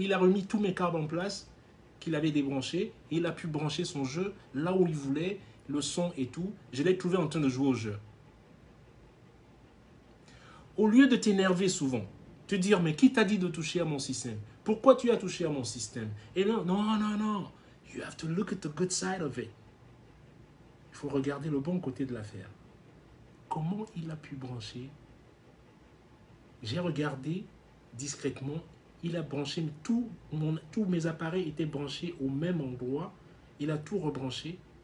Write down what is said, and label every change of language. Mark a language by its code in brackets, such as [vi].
[fr] Il a remis tous mes câbles en place qu'il avait débranchés. Et il a pu brancher son jeu là où il voulait, le son et tout. Je l'ai trouvé en train de jouer au jeu. Au lieu de t'énerver souvent, te dire, mais qui t'a dit de toucher à mon système? Pourquoi tu as touché à mon système? Et non. [en] You have to look at the good side of it. [fr] Il faut regarder le bon côté de l'affaire. Comment il a pu brancher? J'ai regardé discrètement. Il a branché, tous mes appareils étaient branchés au même endroit. Il a tout rebranché.